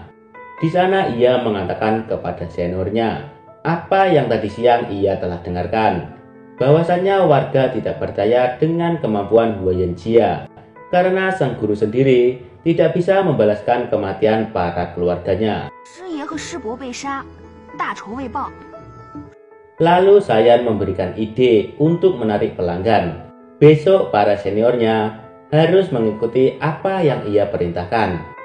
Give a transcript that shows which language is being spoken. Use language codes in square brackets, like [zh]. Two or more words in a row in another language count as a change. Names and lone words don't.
[id] Di sana ia mengatakan kepada seniornya apa yang tadi siang ia telah dengarkan, bahwasanya warga tidak percaya dengan kemampuan Huayan Jia karena sang guru sendiri tidak bisa membalaskan kematian para keluarganya. [zh] 师爷和师伯被杀，大仇未报。 [id] Lalu Sayan memberikan ide untuk menarik pelanggan. Besok para seniornya harus mengikuti apa yang ia perintahkan.